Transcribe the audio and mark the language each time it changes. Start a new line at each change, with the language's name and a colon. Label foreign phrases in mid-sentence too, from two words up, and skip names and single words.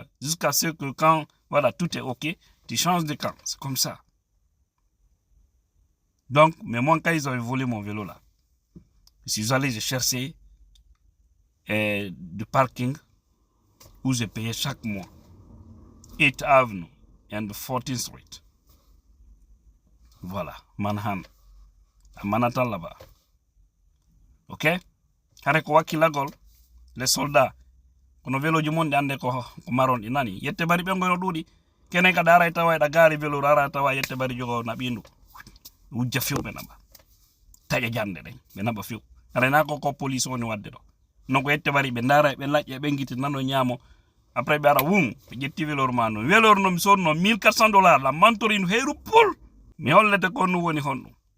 French: Jusqu'à ce que quand voilà, tout est ok, tu changes de camp. C'est comme ça. Donc, mais moi, quand ils avaient volé mon vélo là, je suis allé chercher du parking où je payais chaque mois. 8th Avenue and 14th Street. Voilà, Manhattan. À Manhattan là-bas. Ok? Avec Wakilagol, les soldats.
Fula: Kono vélo ji monde ande ko maron ɗi nani yette bari ɓe ngoyno ɗuuɗi kenen kada ara tawa ɗa gaari vélo ara tawa yette bari jogo na ɓindu wujja few ɓe naɓa taƴa jande ɗen ɓe naɓa few arena ko police woni wadde ɗo non ko yette bari ɓe ndara ɓe laƴƴe ɓe giti nano ñaamo après ɓe ara wum ɓe ƴetti vélo ma no vélo no mi sodno $1400 la mantori no heeru pol mi hollete ko nu woni honɗum